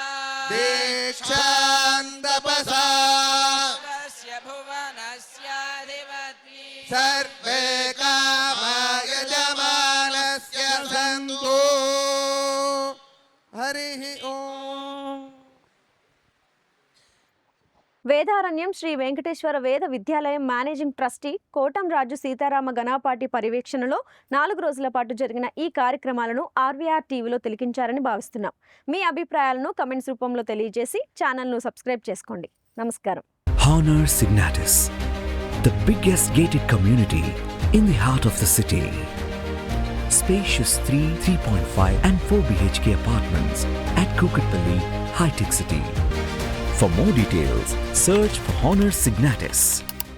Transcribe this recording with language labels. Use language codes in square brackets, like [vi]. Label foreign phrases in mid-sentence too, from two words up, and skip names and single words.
[sa] दीक्षां तपसा भुवनस्याधिपति सर्वे कामाय जमानस्य सन्तु हरिः ओम् [te] వేదారణ్యం శ్రీ వెంకటేశ్వర వేద విద్యాలయం మేనేజింగ్ ట్రస్టీ కోటంరాజు సీతారామ గణపాటి పర్యవేక్షణలో 4 రోజుల పాటు జరిగిన ఈ కార్యక్రమాలను ఆర్వీఆర్ టీవీలో తిలకించారని భావిస్తున్నాం. మీ అభిప్రాయాలను కమెంట్స్ రూపంలో తెలియజేసి ఛానల్ను సబ్స్క్రైబ్ చేసుకోండి. నమస్కారం. [en] Honor Signatus, the biggest gated community in the heart of the city. spacious 3, 3.5 and 4 BHK apartments at Kukatpalli, High Tech City. For more details, search for Honor Signatus.